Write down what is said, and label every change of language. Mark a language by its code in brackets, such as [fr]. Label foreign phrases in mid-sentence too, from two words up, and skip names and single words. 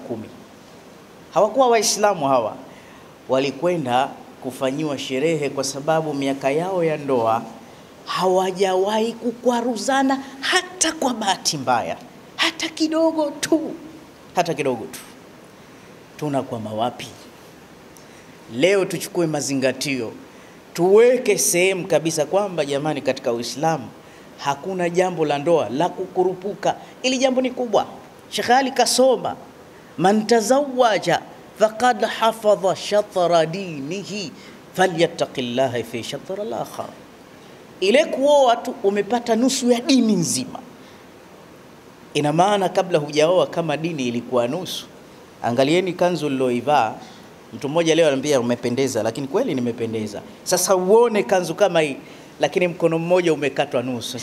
[sw] Hawakuwa Waislamu hawa, walikwenda kufanyiwa sherehe kwa sababu miaka yao ya ndoa hawajawahi kukwaruzana hata kwa bahati mbaya, hata kidogo tu, hata kidogo tu. Tunakwama wapi? Leo tuchukue mazingatio, tuweke sehemu kabisa kwamba jamani, katika Uislamu hakuna jambo la ndoa la kukurupuka. Ili jambo ni kubwa. Sheikh Ali kasoma, [ar] من تزوج فقد حفظ شطر دينه فليتق الله في شطر الآخر. [sw] Ile kuoa tu umepata nusu ya dini nzima. Ina maana kabla hujaoa kama dini ilikuwa nusu. Angalieni kanzu niloivaa. Mtu mmoja leo anambia umependeza, lakini kweli nimependeza. Sasa uone kanzu kama hii, lakini mkono mmoja umekatwa nusu.